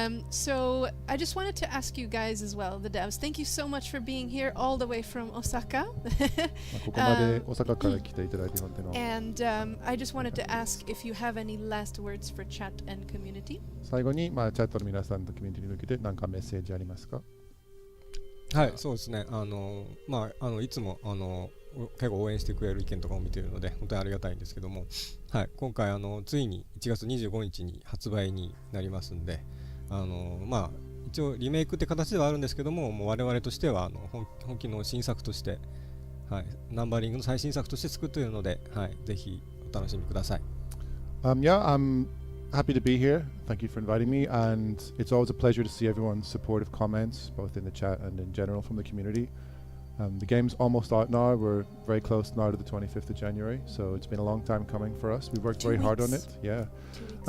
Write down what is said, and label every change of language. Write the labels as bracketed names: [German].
[English] So I just wanted to ask you guys as well, the devs, thank you so much for being here all the way from Osaka. [Japanese] ここまで大阪から来ていただいて本当に [English] And I just wanted to ask if you have any last words for chat and community. [Japanese] 最後にチャットの皆さんとコミュニティに向けて何かメッセージありますか？はい、そうですね。いつも結構応援してくれる意見とかを見ているので本当にありがたいんですけども、はい、今回ついに1月25日に発売になりますんで、一応リメイクって形ではあるんですけども、もう我々としては本気の新作として、はい、ナンバリングの最新作として作っているので、はい、ぜひお楽しみください。 [English] Yeah, I'm happy to be here. Thank you for inviting me, and it's always a pleasure to see everyone's supportive comments, both in the chat and in general from the community. The game's almost out now. We're very close now to the 25th of January, so it's been a long time coming for us. We've worked 2 very hard on weeks. it. Yeah, 2 weeks.